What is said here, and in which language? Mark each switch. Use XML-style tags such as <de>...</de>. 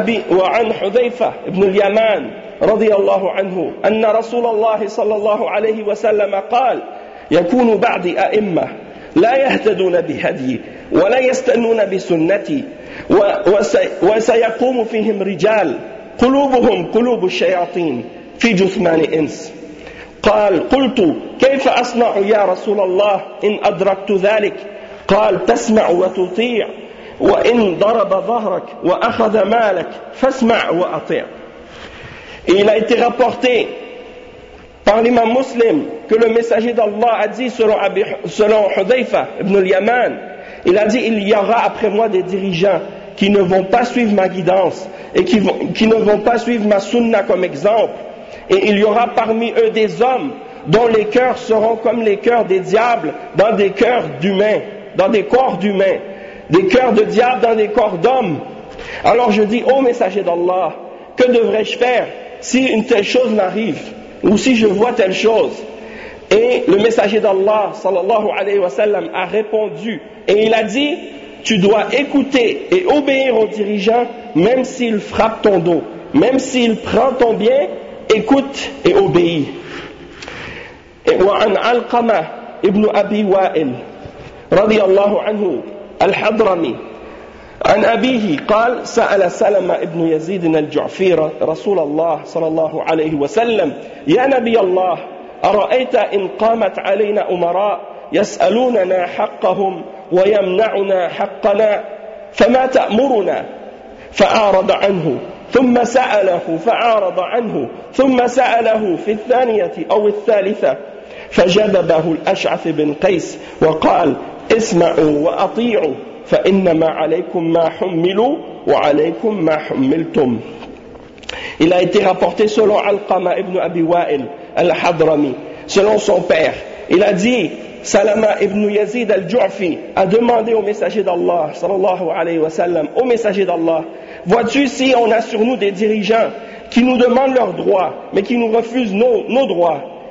<ar>وعن حذيفة بن اليمان رضي الله عنه أن رسول الله صلى الله عليه وسلم قال: يكون بعض أئمة لا يهتدون بهدي ولا يستنون بسنتي وسيقوم فيهم رجال قلوبهم قلوب الشياطين في جثمان إنس. قال: قلت كيف أصنع يا رسول الله إن أدركت ذلك؟ قال: تسمع وتطيع وَإِنْ ضَرَبَ ظَهْرَكْ وَأَخَذَ مَالَكْ فَاسْمَعْ وَأَطِعْ.</ar> <fr>Et il a été rapporté par l'imam muslim que le messager d'Allah a dit selon Hudhayfa ibn al-Yaman, il a dit: il y aura après moi des dirigeants qui ne vont pas suivre ma guidance, et qui ne vont pas suivre ma sunna comme exemple. Et il y aura parmi eux des hommes dont les cœurs seront comme les cœurs des diables dans des cœurs d'humains, dans des corps d'humains, des cœurs de diables dans des corps d'hommes. Alors je dis, ô messager d'Allah, que devrais-je faire si une telle chose m'arrive, ou si je vois telle chose? Et le messager d'Allah,</fr> <ar>sallallahu alayhi wa sallam,</ar> <fr>a répondu, et il a dit, tu dois écouter et obéir aux dirigeants, même s'il frappe ton dos, même s'il prend ton bien, écoute et obéis.</fr> <ar>Et وعن علقمة ابن أبي وائل رضي الله عنه الحضرمي عن أبيه قال سأل سلمة ابن يزيد الجعفي رسول الله صلى الله عليه وسلم يا نبي الله أرأيت إن قامت علينا أمراء يسألوننا حقهم ويمنعنا حقنا فما تأمرنا فأعرض عنه ثم سأله فأعرض عنه ثم سأله في الثانية أو الثالثة فجذبه الأشعث بن قيس وقال اسمعوا وأطيعوا فإنما عليكم ما حملوا وعليكم ما حملتم.</ar> <fr>Il a été rapporté selon Alqama ibn Abi Wa'il al-Hadrami, selon son père. Il a dit, Salama ibn Yazid al-Ju'fi a demandé au messager d'Allah,</fr> <ar>sallallahu alayhi wa sallam,</ar> <fr>au messager d'Allah, vois-tu si on a sur nous des dirigeants qui nous demandent leurs droits, mais qui nous refusent nos droits?</fr>